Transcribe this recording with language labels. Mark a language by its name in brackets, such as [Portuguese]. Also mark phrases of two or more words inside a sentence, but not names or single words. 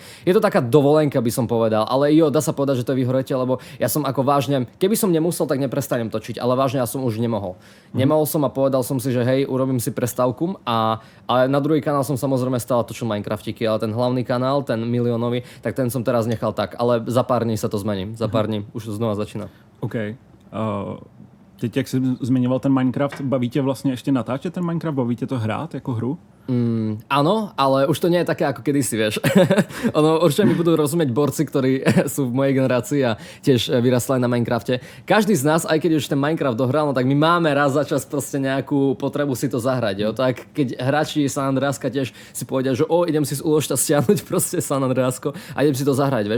[Slovak] Je to taká dovolenka, by som povedal, ale dá sa povedať, že to je vyhoretie, lebo ja som ako vážne, keby som nemusel, tak neprestanem točiť, ale vážne ja som už nemohol. Nemohol som a povedal som si, že hej, urobím si prestávku ale na druhý kanál som samozrejme stále točil Minecraftiky, ale ten hlavný kanál, ten miliónový, tak ten som teraz nechal tak, ale za pár dní sa to zmení. Za pár dní už to znova začína. OK. [Czech] Teď, jak jsi zmiňoval ten Minecraft, baví tě vlastně ještě natáčet ten Minecraft? Baví tě to hrát jako hru? [Slovak] Áno, ale už to nie je také ako kedysi, vieš. Určite mi budú rozumieť borci, ktorí sú v mojej generácii a tiež vyrastli na Minecrafte. Každý z nás, aj keď už ten Minecraft dohral, no tak my máme raz za čas proste nejakú potrebu si to zahrať. [Czech] Jo? [Slovak] Tak keď hráči San Andreaska tiež si povedia, že idem si z úložta stiahnuť proste San Andreasko a idem si to zahrať, vieš.